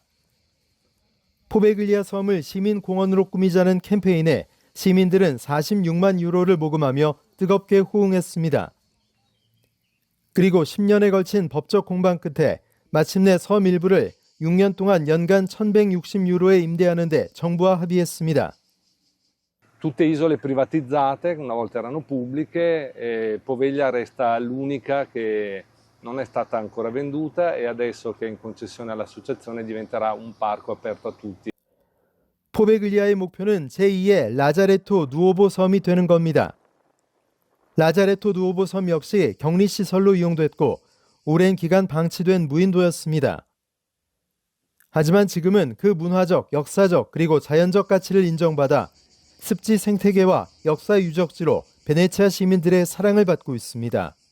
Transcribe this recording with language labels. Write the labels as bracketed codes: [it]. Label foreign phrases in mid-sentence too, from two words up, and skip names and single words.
[ko] 포베글리아 섬을 시민공원으로 꾸미자는 캠페인에 시민들은 46만 유로를 모금하며 뜨겁게 호응했습니다. 그리고 10년에 걸친 법적 공방 끝에 마침내 섬 일부를 6년 동안 연간 1,160유로에 임대하는 데 정부와 합의했습니다. [it] Tutte isole privatizzate, una volta erano pubbliche, e Poveglia resta l'unica che non è stata ancora venduta e adesso che è in concessione all'associazione diventerà un parco aperto a tutti. [ko] 포베글리아의 목표는 제2의 라자레토 누오보 섬이 되는 겁니다. 라자레토 누오보 섬 역시 격리시설로 이용됐고 오랜 기간 방치된 무인도였습니다. 하지만 지금은 그 문화적, 역사적 그리고 자연적 가치를 인정받아 습지 생태계와 역사 유적지로 베네치아 시민들의 사랑을 받고 있습니다.